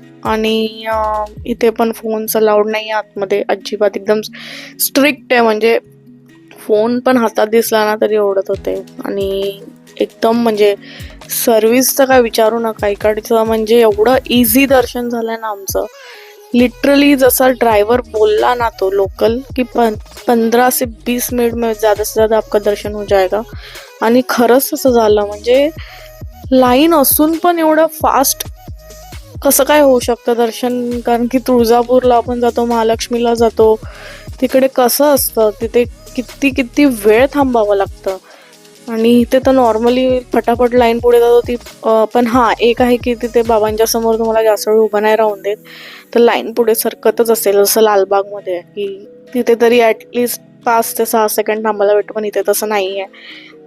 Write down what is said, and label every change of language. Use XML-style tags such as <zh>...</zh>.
<mr>आणि इथे पण फोन्स अलाउड नाही आतमध्ये अजिबात, एकदम स्ट्रिक्ट आहे. म्हणजे फोन पण हातात दिसला ना तरी ओढत होते. आणि एकदम म्हणजे सर्व्हिसचं काय विचारू नका इकडचं, म्हणजे एवढं इझी दर्शन झालंय ना आमचं. लिटरली जसा ड्रायव्हर बोलला ना तो लोकल की</mr> <hi>15 से 20 मिनट में ज़्यादा से ज़्यादा आपका दर्शन हो जाएगा.</hi> <mr>आणि खरंच तसं झालं. म्हणजे लाईन असून पण एवढं फास्ट कसं काय होऊ शकतं दर्शन? कारण की तुळजापूरला आपण जातो, महालक्ष्मीला जातो, तिकडे कसं असतं, तिथे किती किती वेळ थांबावं लागतं. आणि इथे तर नॉर्मली फटाफट लाईन पुढे जातो ती. पण हां, एक आहे की तिथे बाबांच्या समोर तुम्हाला जास्त वेळ उभं नाही राहून देत, तर लाईन पुढे सरकतच असेल, जसं लालबागमध्ये आहे की तिथे तरी ॲटलिस्ट 5 ते 6 सेकंड थांबायला भेटतो, पण इथे तसं नाही आहे.</mr>